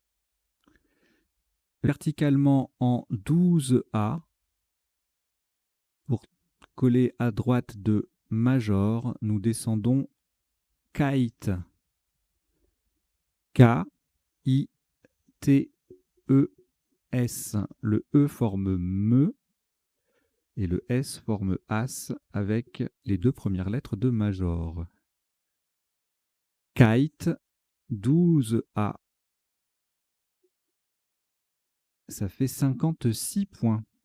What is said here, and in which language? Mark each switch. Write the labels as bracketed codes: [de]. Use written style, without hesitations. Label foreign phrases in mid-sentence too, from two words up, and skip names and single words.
[fr] Verticalement en 12A. Pour coller à droite de Major, nous descendons Kite. K-I-T-E-S. Le E forme me. Et le S forme As avec les 2 premières lettres de major. Kite, 12A. Ça fait 56 points.